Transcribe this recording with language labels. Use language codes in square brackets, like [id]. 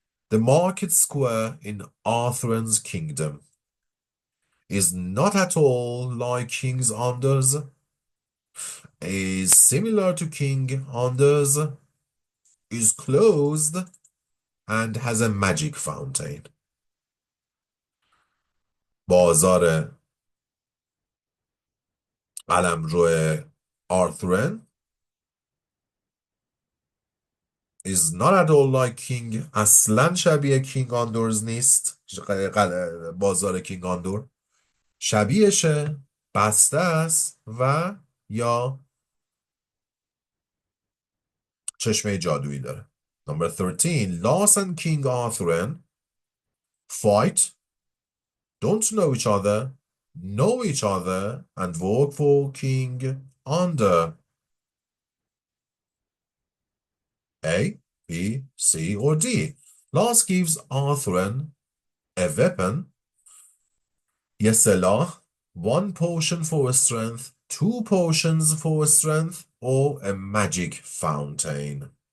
[en] The market square in Arthur's kingdom is not at all like King Anders, is similar to King Anders, is closed, and has a magic fountain. [fa] بازار قلمرو آرثورن [en] is not at all like King. [fa] اصلا شبیه کینگ آندورز نیست. بازار کینگ آندور شبیهشه، بسته است و یا چشمه جادویی داره. [en] Number 13. Lars and King Arthur fight, don't know each other, know each other, and work for King Ander. A, B, C, or D. Lars gives Arthur a weapon, [fa] یه سلاح, [en] 1 potion for strength, 2 potions for strength, or a magic fountain.